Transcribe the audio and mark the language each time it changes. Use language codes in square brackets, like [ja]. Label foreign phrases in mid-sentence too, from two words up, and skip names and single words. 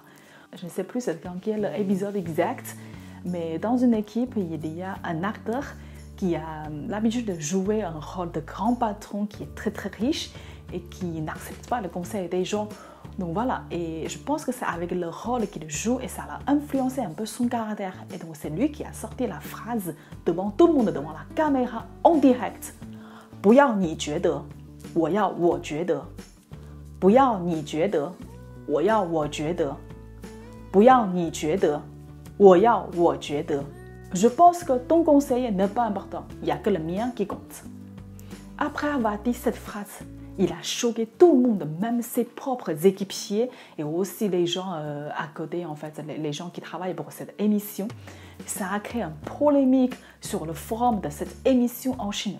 [fr] Je ne sais plus dans quel épisode exact, mais dans une équipe, il y a un acteur qui a l'habitude de jouer un rôle de grand patron qui est très très riche et qui n'accepte pas le conseil des gens. Donc voilà, et je pense que c'est avec le rôle qu'il joue et ça l'a influencé un peu son caractère. Et donc c'est lui qui a sorti la phrase devant tout le monde, devant la caméra, en direct. [zh] 不要你觉得，我要我觉得。不要你觉得，我要我觉得。不要你觉得，我要我觉得。 [fr] Je pense que ton conseil n'est pas important, il n'y a que le mien qui compte. Après avoir dit cette phrase, il a choqué tout le monde, même ses propres équipiers et aussi les gens à côté, en fait, les gens qui travaillent pour cette émission. Ça a créé une polémique sur le forum de cette émission en Chine.